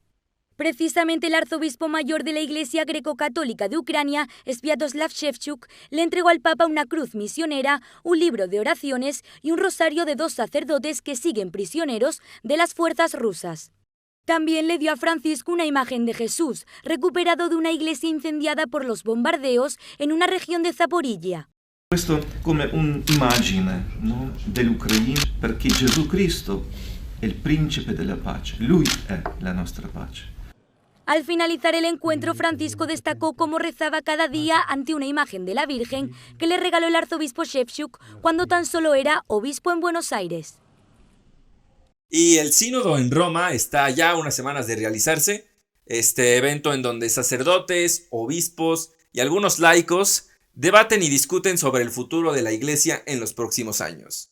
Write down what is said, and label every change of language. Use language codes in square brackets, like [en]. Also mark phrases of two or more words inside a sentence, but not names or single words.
[es] Precisamente el arzobispo mayor de la Iglesia Greco-Católica de Ucrania, Sviatoslav Shevchuk, le entregó al Papa una cruz misionera, un libro de oraciones y un rosario de 2 sacerdotes que siguen prisioneros de las fuerzas rusas. También le dio a Francisco una imagen de Jesús, recuperado de una iglesia incendiada por los bombardeos en una región de Zaporizhia. [it] Questo come un'immagine, no, dell'Ucraina, perché Gesù Cristo è il principe della pace, Lui è la nostra pace. [es] Al finalizar el encuentro, Francisco destacó cómo rezaba cada día ante una imagen de la Virgen que le regaló el arzobispo Shevchuk cuando tan solo era obispo en Buenos Aires. Y el sínodo en Roma está ya unas semanas de realizarse, este evento en donde sacerdotes, obispos y algunos laicos debaten y discuten sobre el futuro de la iglesia en los próximos años.